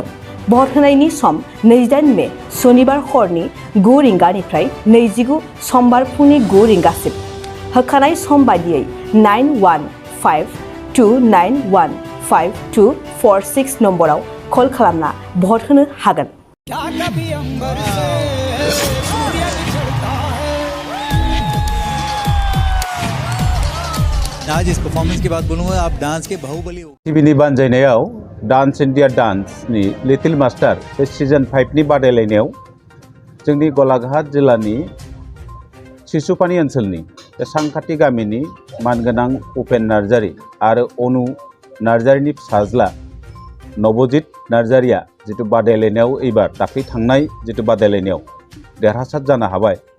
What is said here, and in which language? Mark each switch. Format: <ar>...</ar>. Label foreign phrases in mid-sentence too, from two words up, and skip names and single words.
<brx>भट होनायनि सम 28 मे सनिबार हरनि 9 रिंगानिफ्राय 29 समबार फुंनि 9 रिंगासिम। होखानाय सम बादियै 9152915246 नम्बराव कल खालामना भट होनो हागोन।</brx> <hi>क्या कभी अंबर से सूर्य निकलता है। आज इस परफॉर्मेंस की बात बोलूँगा, आप डांस के बाहुबली हो।</hi> <brx>टिभिनि बानजायनायाव डांस इन्डिया डान्सनि लिटिल मास्टार बे सिजन 5 नि बादायलायनायाव जोंनि गलाघाट जिल्लानि सिसुफानि ओनसोलनि बे सांखाथि गामिनि मानगोनां उपेन नार्जारी आरो अनु नार्जारीनि फिसाज्ला नवजित नार्जारीया जितु बादायलायनायाव एबार दाख्लै थांनाय जितु बादायलायनायाव देरहासार जानो हाबाय,</brx>